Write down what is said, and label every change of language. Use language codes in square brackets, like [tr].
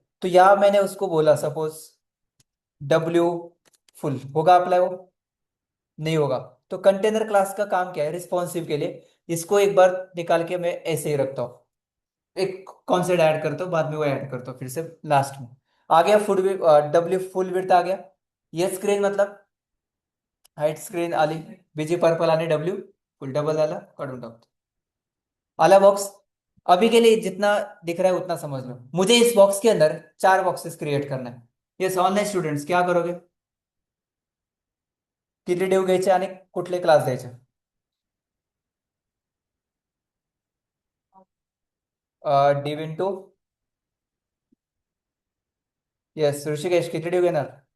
[hi] तो यहाँ मैंने उसको बोला सपोज डब्ल्यू फुल, होगा अप्लाई वो? नहीं होगा। तो कंटेनर क्लास का काम क्या है? रिस्पॉन्सिव के लिए इसको एक बार निकाल के मैं ऐसे ही रखता हूँ, एक कॉन्सेप्ट ऐड करता हूँ, बाद में वो ऐड करता हूँ फिर से लास्ट में। आ गया फुल, डब्ल्यू फुल विड्थ आ गया। ये स्क्रीन मतलब [mr] हाइट स्क्रीन आली, बीजी पर्पल आणि डब्ल्यू फुल डबल झाला, काढून टाकतो। आला बॉक्स। [hi] अभी के लिए जितना दिख रहा है उतना समझ लो, मुझे इस बॉक्स के अंदर 4 बॉक्सेस क्रिएट करना है। ये ऑनलाईन स्टुडंट्स क्या करोगे? [mr] किती ड्यू घ्यायचे आणि कुठले क्लास द्यायचे? डिव इंटू, येस ऋषिकेश किती ड्यू घेणार?